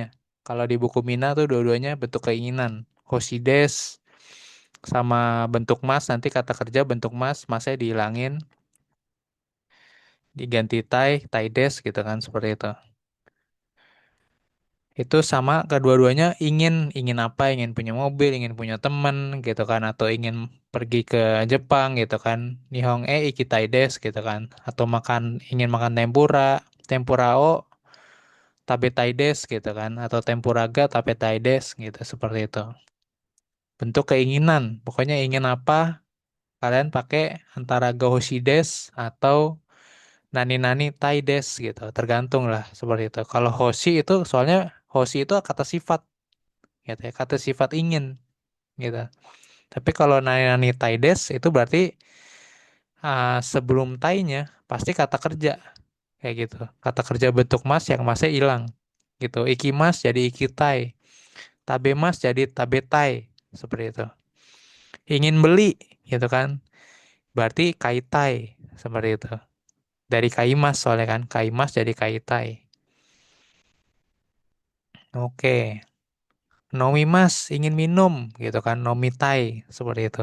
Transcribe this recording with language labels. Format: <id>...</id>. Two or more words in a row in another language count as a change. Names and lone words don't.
<id>Kalau di buku Mina tuh dua-duanya bentuk keinginan.</id> <ja>欲しいです</ja> <id>sama bentuk mas, nanti kata kerja bentuk mas, masnya dihilangin, diganti</id> <ja>たいです</ja> <id>gitu kan, seperti itu. Itu sama kedua-duanya ingin apa? Ingin punya mobil, ingin punya teman gitu kan, atau ingin pergi ke Jepang gitu kan.</id> <ja>日本行きたいです</ja> <id>gitu kan. Atau ingin makan tempura,</id> <ja>天ぷらを食べたいです</ja> <id>gitu kan, atau</id> <ja>天ぷらが食べたいです</ja> <id>gitu seperti itu. Bentuk keinginan, pokoknya ingin apa, kalian pakai antara</id> <ja>が欲しいです</ja> <id>atau</id> <ja>何々たいです</ja> <id>gitu. Tergantung lah seperti itu. Kalau hoshi itu soalnya hoshi itu kata sifat gitu ya, kata sifat ingin gitu. Tapi kalau</id> <ja>何々たいです</ja> <id>itu berarti sebelum tainya pasti kata kerja kayak gitu. Kata kerja bentuk mas yang masnya hilang gitu. Ikimas jadi ikitai, tabemas jadi tabetai seperti itu. Ingin beli gitu kan, berarti kaitai seperti itu. Dari kaimas soalnya kan, kaimas jadi kaitai. Oke, nomimas ingin minum gitu kan, nomitai seperti itu.</id>